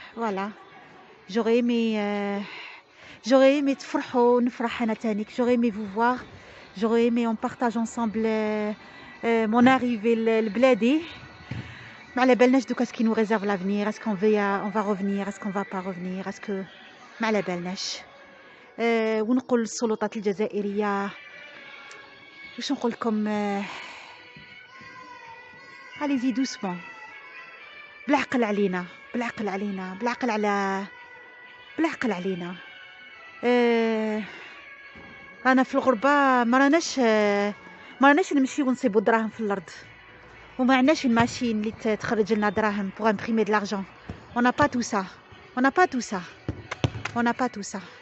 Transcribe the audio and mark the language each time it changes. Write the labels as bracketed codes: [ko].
[fr] Voilà, j'aurais aimé [ar] تفرحوا ونفرح انا تانيك. [fr] j'aurais aimé vous voir, j'aurais aimé on partage ensemble mon arrivée [ar] لبلادي. ما على بالناش دوكا سكي [fr] nous réserve l'avenir. est-ce qu'on va revenir, est-ce qu'on va pas revenir, est-ce que [ar] ما على بالناش. ونقول للسلطات الجزائرية واش نقول لكم، عليزي دوسمون، بالعقل علينا، بالعقل علينا، بالعقل علينا. رانا في الغربة، ما راناش نمشي ونصيبوا دراهم في الارض، وما عندناش الماشين اللي تخرج لنا دراهم [fr] pour imprimer de l'argent. on n'a pas tout ça, on n'a pas tout ça, on n'a pas tout ça.